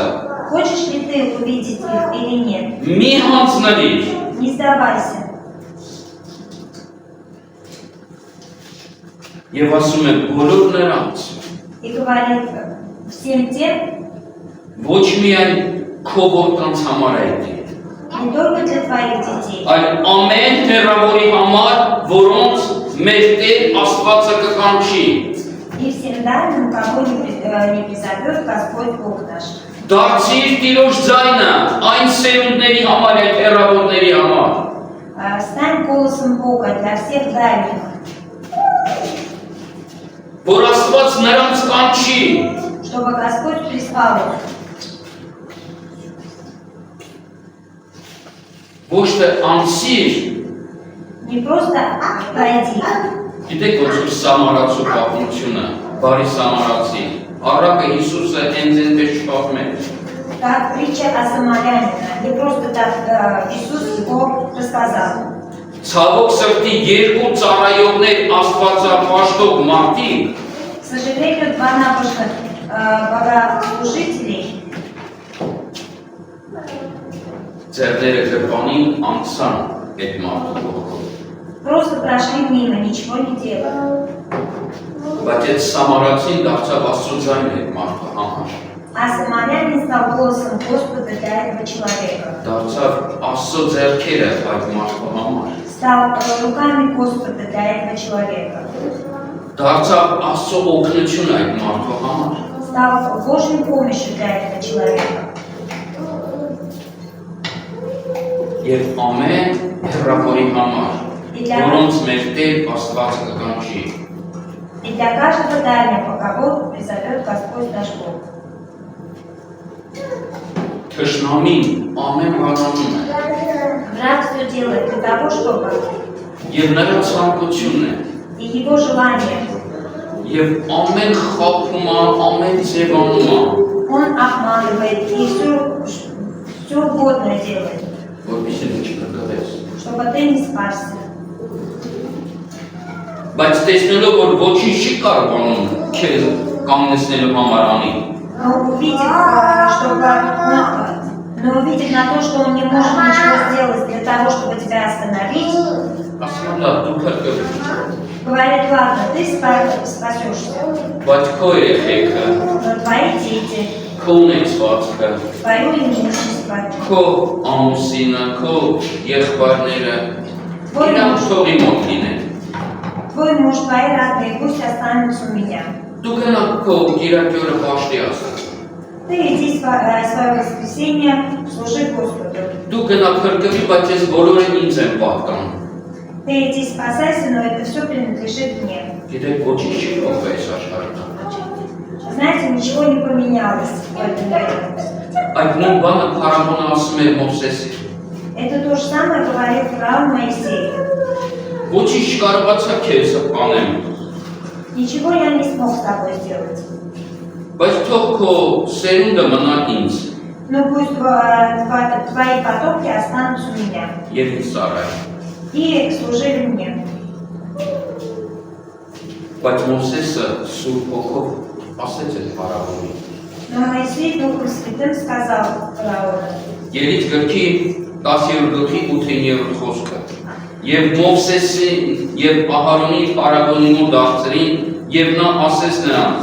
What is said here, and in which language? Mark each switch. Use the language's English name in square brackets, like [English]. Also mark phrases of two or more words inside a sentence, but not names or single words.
[Russian] Хочешь ли ты увидеть их или нет? [Armenian] մի հանձնվիր, [Russian] Не сдавайся. [Armenian] եւ ասում է բոլոր նրանց, [Russian] И говорит всем тем, [Armenian] ոչ միայն քո որդկանց համար է դա, [Russian] не только для твоих детей, [Armenian] այլ ամեն հեռավորի համար, որոնց մեր Տեր Աստվածը կկանչի, [Russian] и всем дальним, кого не призовет Господь Бог наш. [Armenian] դարձիր Տիրոջ ձայնը այն սերունդների համար, այդ հեռավորների համար, [Russian] Стань голосом Бога для всех дальних, [Armenian] որ Աստված նրանց կանչի, [Russian] чтобы Господь призвал их. [Armenian] ոչ թե անցիր, [Russian] Не просто пройди. [Armenian] գիտեք ոնց որ Սամարացու պատմությունը, բարի Սամարացի, առակը Հիսուսը հենց այնպես չպատմում է, [Russian] Как притча о самарянине. Не просто так Иисус его рассказал. [Armenian] ցավոք սրտի երկու ծառայողներ Աստվածապաշտող մարդիկ, [Russian] К сожалению, два набожных богослужителей [Armenian] ձեռները գրպանին անցան այդ մարդու կողքով, [Russian] просто прошли мимо, ничего не делали. [Armenian] բայց այդ Սամարացին դարձավ Աստծո ձայնը այդ մարդու համար, [Russian] А самарянин стал голосом Господа для этого человека. [Armenian] դարձավ Աստծո ձեռքերը այդ մարդու համար, [Russian] Стал руками Господа для этого человека. [Armenian] դարձավ Աստծո օգնությունը այդ մարդու համար, [Russian] Стал Божьей помощью для этого человека. [Armenian] եւ ամեն հեռավորի համար, որոնց մեր Տեր Աստվածը կկանչի, [Russian] И для каждого дальнего, кого призовет Господь наш Бог. [Armenian] թշնամին ամեն բանանում է, [Russian] Враг все делает для того, чтобы [Armenian] եւ նրա ցանկությունն է, [Russian] и его желание, [Armenian] եւ ամեն խափում է, ամեն ձևանում է, [Russian] он обманывает и все угодно делает, [Armenian] որպեսզի դու չփրկվես, [Russian] чтобы ты не спасся. [Armenian] բայց տեսնելով որ ոչինչ չի կարողանում քեզ կանգնեցնելու համար անի, [Russian] Но увидев, увидев на то, что он не может ничего сделать для того, чтобы тебя остановить, [Armenian] Ասում լավ, դու փրկվի։ [Russian] говорит, ладно, ты спасешься, [Armenian] Բայց քո երեխեքը, [Russian] но твои дети, [Armenian] քո ունեցվածքը, [Russian] твое имущество, [Armenian] քո ամուսինը, քո եղբայրները իրանք թողի մոտ լինեն։ [Russian] твой муж, твои родные, пусть останутся у меня. [Armenian] Դու գնա քո Կիրակի օրը հաշտի ասած։ [Russian] Ты иди свое воскресенье, служи Господу. [Armenian] Դու գնա փրկվի, բայց ես բոլորը ինձ եմ պատկանում։ [Russian] Ты иди спасайся, но это все принадлежит мне. [Armenian] Գիտեք, ոչինչ չի փոխվել այս աշխարհի մեջ։ [Russian] Знаете, ничего не поменялось в этом мире. [Armenian] Այդ նույն բանը Փարավոնը ասում էր Մովսեսին։ [Russian] Это то же самое говорил фараон Моисей. [Armenian] Ոչինչ չկարողացա քեզ անեմ։ [Russian] Ничего я не смог с тобой сделать. [Armenian] Բայց թող քո սերունդը մնա ինձ։ [Russian] Но пусть твои потомки останутся у меня. [Armenian] Եվ ինձ Սարայի։ [Russian] И служили мне. [Armenian] Բայց Մովսեսը Սուրբ Հոգով ասեց այդ Փարավոնին։ [Russian] Но Моисей Духом Святым сказал фараону. [Armenian] Ելից գրքի 10-րդ խոսքը։ Եվ Մովսեսին եւ Ահարոնի Փարավոնի մոտ դարձրին եւ նա ասեց նրանց.